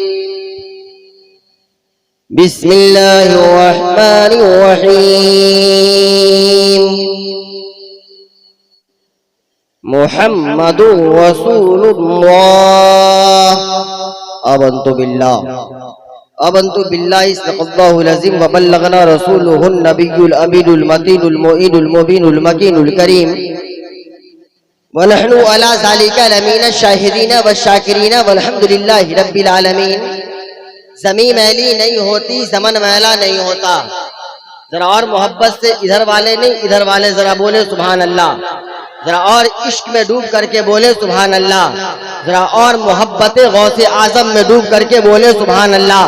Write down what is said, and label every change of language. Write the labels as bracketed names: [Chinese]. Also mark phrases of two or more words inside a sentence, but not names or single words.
[Arabic] بسم الله الرحمن الرحيم. محمد رسول الله. آمنت بالله صلى الله العظيم و بلغنا رسوله النبي الأمين المتين المعين المبين المكين الكريم و نحن على ذلك لمن شاهدين و شاكرين والحمد لله رب العالمين. [Urdu] زمین میلی نہیں ہوتی، زمن میلا نہیں ہوتا. ذرا اور محبت سے ادھر والے نہیں، ادھر والے ذرا بولے [Arabic] سبحان الله. [Urdu] ذرا اور عشق میں ڈوب کرکے بولے [Arabic] سبحان الله. [Urdu] ذرا اور محبت غوث اعظم میں ڈوب کرکے بولے [Arabic] سبحان الله.